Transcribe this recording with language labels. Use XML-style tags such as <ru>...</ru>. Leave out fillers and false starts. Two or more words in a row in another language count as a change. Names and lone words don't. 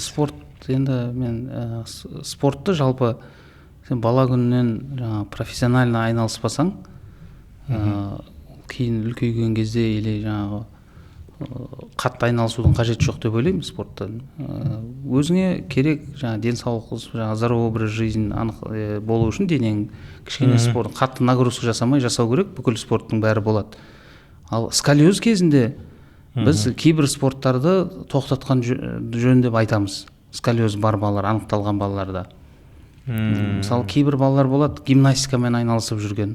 <kk>Спорт енді мен спортты жалпы сен бала күнінен жаңағы профессионально айналыспасаң, кейін үлкейген кезде или жаңағы қатты айналысудың қажеті жоқ деп ойлаймын спорттан. Өзіңе керек жаңағы денсаулық, жаңағы</kk> <ru>здоровый образ жизнь</ru> <kk>болу үшін денең кішкене спорт, қатты нагрузка жасау керек, бүкіл спорттың бәрі болады. Ал сколиоз кезінде біз кейбір спорттарды тоқтатқан жөн деп айтамыз. Сколиоз бар балалар, анықталған балаларда. Мысалы кейбір балалар болады гимнастикамен айналысып жүрген.</kk>